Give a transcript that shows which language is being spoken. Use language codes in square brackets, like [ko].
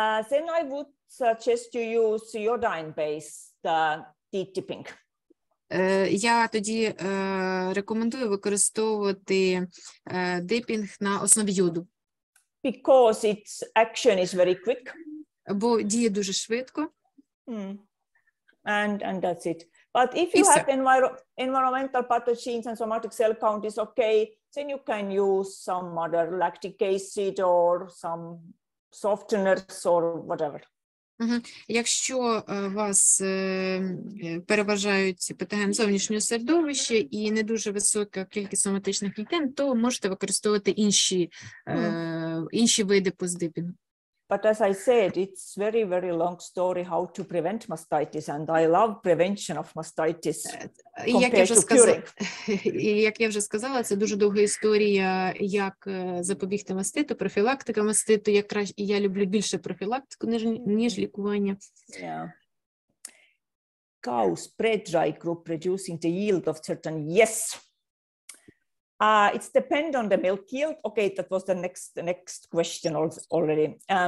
[en] then I would suggest you use iodine-based tipping. [uk] Я тоді рекомендую використовувати дипінг на основі йоду. [en] Because its action is very quick. [uk] Бо діє дуже швидко. [en] And that's it. But if you have environmental pathogens and somatic cell count is okay, then you can use some other lactic acid or some softeners or whatever. [uk] Якщо вас переважають патогени зовнішнього середовища і не дуже висока кількість соматичних клітин, то можете використовувати інші види постдипінгу. [en] But as I said, it's very, very long story how to prevent mastitis, and I love prevention of mastitis compared to curing. [uk] Як я вже сказала, це дуже довга історія, як запобігти маститу, профілактика маститу. Я люблю більше профілактику, ніж лікування. [en] Yeah. Cows bred dry group reducing the yield of certain, yes. It's depend on the milk yield. Okay, that was the next question already.